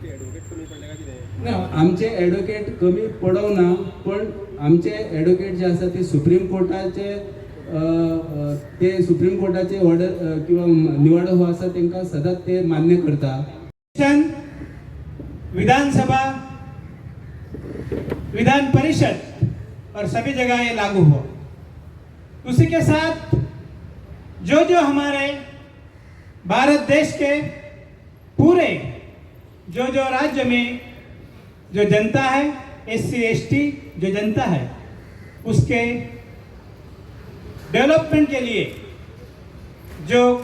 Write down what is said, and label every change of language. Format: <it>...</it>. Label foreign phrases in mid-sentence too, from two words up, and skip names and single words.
<kok>आमचे एडवोकेट कमी पडोवना, पण आमचे एडवोकेट जे आसा ते सुप्रीम कोर्टाचे ऑर्डर किंवा निवाडो हो आसा तांकां सदांच ते मान्य करता.</kok> <hi>विधानसभा, विधान परिषद और सभी जगह ये लागू हो. उसी के साथ जो हमारे भारत देश के पूरे जो राज्य में जो जनता है, SC ST जो जनता है, उसके डेवलपमेंट के लिए जो</hi>